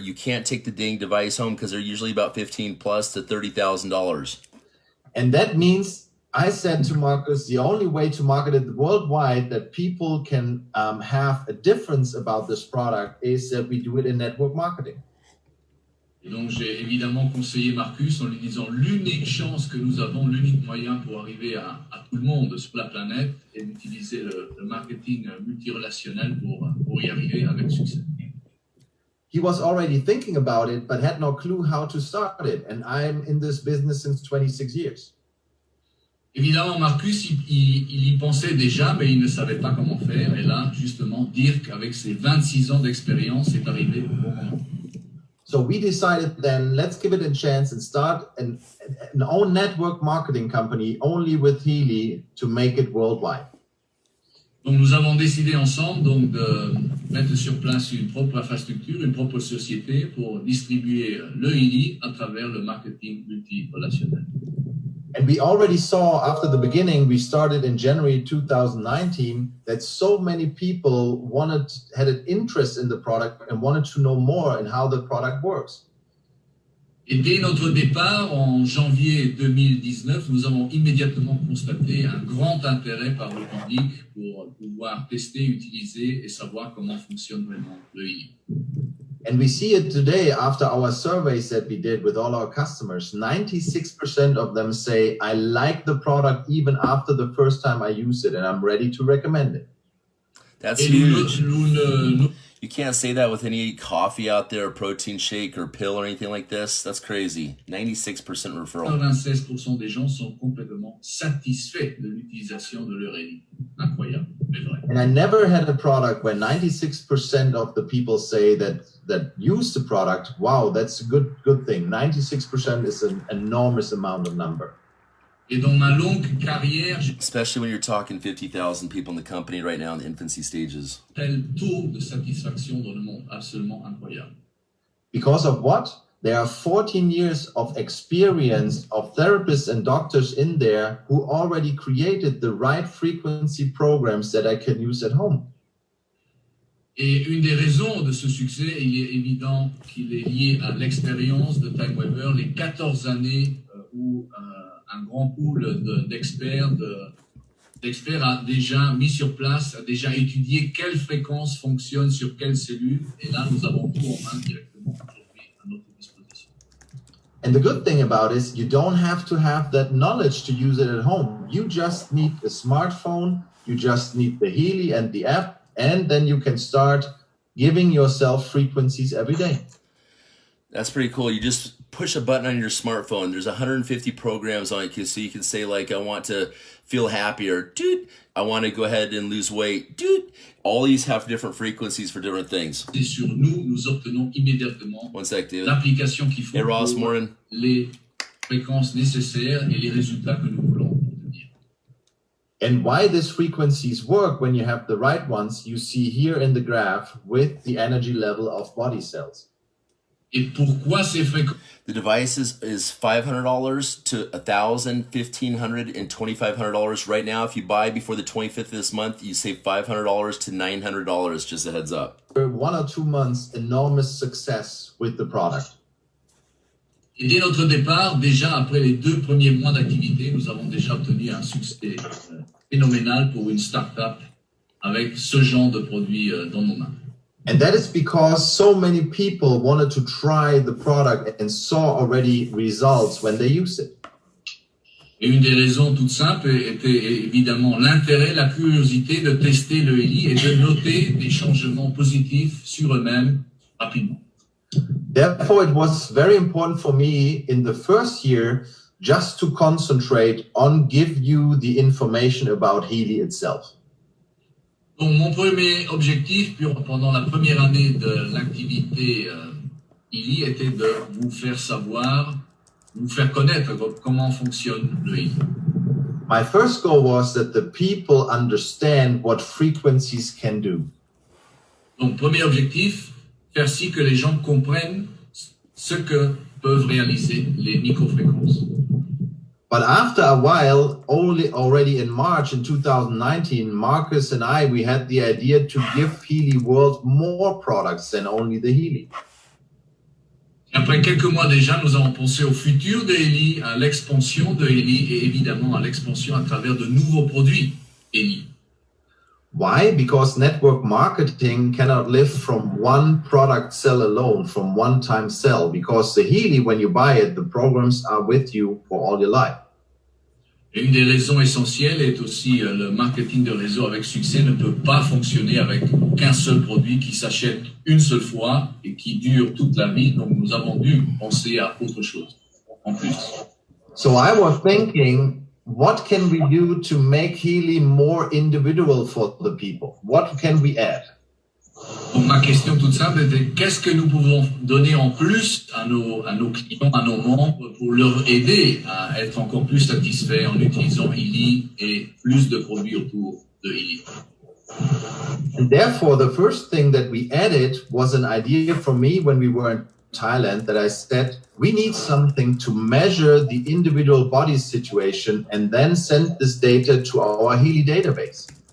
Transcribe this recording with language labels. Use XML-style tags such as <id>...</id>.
<en>You can't take the dang device home because they're usually about $15,000 to $30,000. And that means, I said to Marcus, the only way to market it worldwide that people can have a difference about this product is that we do it in network marketing.</en> <fr>Et donc j'ai évidemment conseillé Marcus en lui disant l'unique chance que nous avons, l'unique moyen pour arriver à tout le monde sur la planète est d'utiliser le marketing multirelationnel pour y arriver avec succès.</fr> <en>He was already thinking about it, but had no clue how to start it. And I'm in this business since 26 years.</en> <fr>Évidemment, Marcus, il y pensait déjà, mais il ne savait pas comment faire. Et là, justement, Dirk, avec ses 26 ans d'expérience, est arrivé au bon moment.</fr> <en>So we decided then, let's give it a chance and start an own network marketing company only with Healy to make it worldwide.</en> <fr>Donc nous avons décidé ensemble donc, de mettre sur place une propre infrastructure, une propre société pour distribuer le Healy à travers le marketing multirelationnel.</fr> <en>And we already saw after the beginning, we started in January 2019, that so many people had an interest in the product and wanted to know more and how the product works.</en> <fr>Et dès notre départ, en janvier 2019, nous avons immédiatement constaté un grand intérêt par le public pour pouvoir tester, utiliser et savoir comment fonctionne vraiment le Healy.</fr> <en>And we see it today after our surveys that we did with all our customers. 96% of them say, I like the product even after the first time I use it and I'm ready to recommend it. That's huge. You can't say that with any coffee out there, protein shake or pill or anything like this. That's crazy. 96% referral.</en> <fr>96% des gens sont complètement satisfaits de l'utilisation de leur Healy. Incroyable, mais vrai.</fr> <en>And I never had a product where 96% of the people say that use the product, wow, that's a good thing. 96% is an enormous amount of number.</en> <fr>Et dans ma longue carrière,</fr> <en>especially when you're talking 50,000 people in the company right now in the infancy stages.</en> <fr>Tel taux de satisfaction dans le monde, absolument incroyable.</fr> <en>Because of what? There are 14 years of experience of therapists and doctors in there who already created the right frequency programs that I can use at home.</en> <fr>Et une des raisons de ce succès, il est évident qu'il est lié à l'expérience de Timeweaver, les 14 années où un grand pool d'experts a déjà mis sur place, a déjà étudié quelle fréquence fonctionne sur quelle cellule. Et là, nous avons tout en main directement aujourd'hui à notre disposition.</fr> <en>And the good thing about it is you don't have to have that knowledge to use it at home. You just need a smartphone, you just need the Healy and the app, and then you can start giving yourself frequencies every day. That's pretty cool. You just push a button on your smartphone. There's 150 programs on it, so you can say, like, I want to feel happier. Dude, I want to go ahead and lose weight. Dude, all these have different frequencies for different things.</en> <fr>Et sur nous, nous obtenons immédiatement</fr> <en>One sec, David.</en> <fr>l'application qu'il faut</fr> <en>Hey, Ross,</en> <fr>pour</fr> <en>morning.</en> <fr>les fréquences nécessaires et les résultats que nous voulons obtenir.</fr> <en>And why these frequencies work when you have the right ones, you see here in the graph with the energy level of body cells.</en> <fr>Et pourquoi ces fréquences?</fr> <en>The device is $500 to $1,000, $1,500, and $2,500 right now. If you buy before the 25th of this month, you save $500 to $900. Just a heads up. For 1 or 2 months, enormous success with the product.</en> <fr>Et dès notre départ, déjà après les 2 premiers mois d'activité, nous avons déjà obtenu un succès phénoménal pour une start-up avec ce genre de produit dans nos mains.</fr> <en>And that is because so many people wanted to try the product and saw already results when they use it.</en> <fr>Et une des raisons toutes simples était évidemment l'intérêt, la curiosité de tester le Healy et de noter des changements positifs sur eux-mêmes rapidement.</fr> <en>Therefore, it was very important for me in the first year just to concentrate on give you the information about Healy itself.</en> <fr>Donc, mon premier objectif pendant la première année de l'activité Healy était de vous faire savoir, vous faire connaître comment fonctionne le Healy.</fr> <en>My first goal was that the people understand what frequencies can do.</en> <fr>Donc, premier objectif, faire si que les gens comprennent ce que peuvent réaliser les microfréquences.</fr> <en>But after a while, already in March in 2019, Marcus and we had the idea to give Healy World more products than only the Healy.</en> <fr>Après quelques mois déjà, nous avons pensé au futur de Healy, à l'expansion de Healy et évidemment à l'expansion à travers de nouveaux produits Healy.</fr> <en>Why? Because network marketing cannot live from one product sell alone, from one time sell. Because the Healy, when you buy it, the programs are with you for all your life.</en> <fr>Et une des raisons essentielles est aussi le marketing de réseau avec succès ne peut pas fonctionner avec qu'un seul produit qui s'achète une seule fois et qui dure toute la vie. Donc nous avons dû penser à autre chose en plus.</fr> <en>So I was thinking, what can we do to make Healy more individual for the people? What can we add?</en> <fr>Donc ma question toute simple était qu'est-ce que nous pouvons donner en plus à nos clients, à nos membres pour leur aider à être encore plus satisfaits en utilisant Healy et plus de produits autour de Healy.</fr> <en>And therefore, the first thing that we added was an idea for me when we were in Thailand that I said, we need something to measure the individual body situation and then send this data to our Healy database.</en>